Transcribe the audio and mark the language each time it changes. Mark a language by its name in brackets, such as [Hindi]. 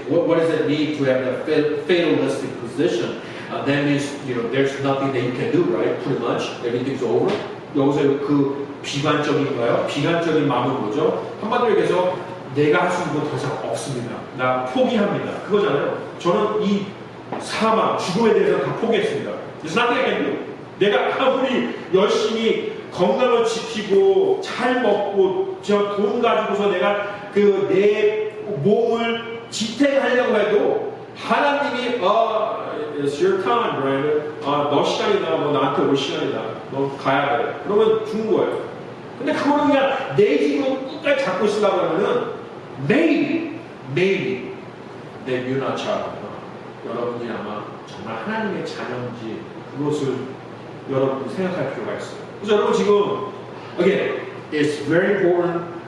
[English] What does it mean to have that fatalistic position? That means there's nothing that you can do, right? Pretty much everything's over. [Korean] 여기서 그 비관적인가요? 비관적인 마음은 뭐죠? 한마디로 얘기해서 내가 할 수 있는 건 더 이상 없습니다. 나 포기합니다. 그거잖아요. 저는 이 사망, 죽음에 대해서 다 포기했습니다. [English] There's nothing I can do. [Korean] 내가 아무리 열심히 건강을 지키고 잘 먹고 저 돈 가지고서 내가 그 내 몸을 지탱하려고 해도 하나님이 [English] It's your time, Brandon. [Korean] 너 시간이다. 너 나한테 올 시간이다. 너 가야 돼. 그러면 죽는 거예요. 근데 그거는 그냥 내 힘으로 끝까지 잡고 있으려고 하면은 maybe 내 뮤나처럼 여러분이 아마 정말 하나님의 자녀인지 그것을 여러분이 생각할 필요가 있어요. 그래서 여러분 지금 [English] again, it's very important.